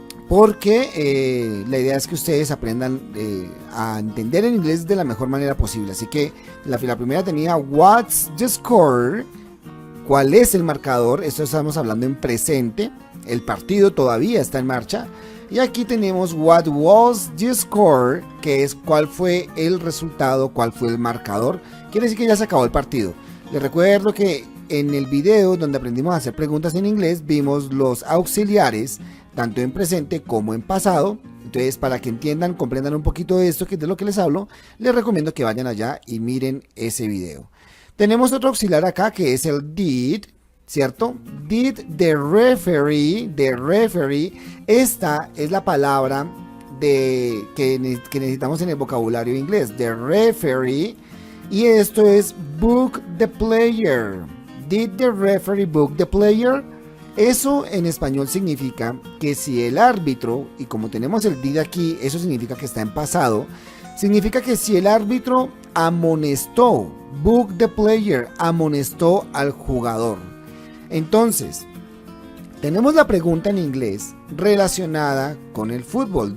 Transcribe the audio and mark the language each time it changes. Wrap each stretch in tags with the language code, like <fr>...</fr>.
<es>porque la idea es que ustedes aprendan a entender el inglés de la mejor manera posible. Así que la primera tenía</es> <en>What's the score?</en> <es>¿Cuál es el marcador? Esto estamos hablando en presente. El partido todavía está en marcha. Y aquí tenemos</es> <en>What was the score?</en> <es>Que es cuál fue el resultado, cuál fue el marcador. Quiere decir que ya se acabó el partido. Les recuerdo que en el video donde aprendimos a hacer preguntas en inglés, vimos los auxiliares, tanto en presente como en pasado. Entonces, para que entiendan, comprendan un poquito de esto, que es de lo que les hablo, les recomiendo que vayan allá y miren ese video. Tenemos otro auxiliar acá que es el did, ¿cierto?</es> <en>Did the referee,</en> <es>esta es la palabra que necesitamos en el vocabulario inglés,</es> <en>the referee,</en> <es>y esto es</es> <en>book the player. Did the referee book the player?</en> <es>Eso en español significa que si el árbitro, y como tenemos el did aquí, eso significa que está en pasado, significa que si el árbitro amonestó,</es> <en>book the player,</en> <es>amonestó al jugador. Entonces, tenemos la pregunta en inglés relacionada con el fútbol.</es>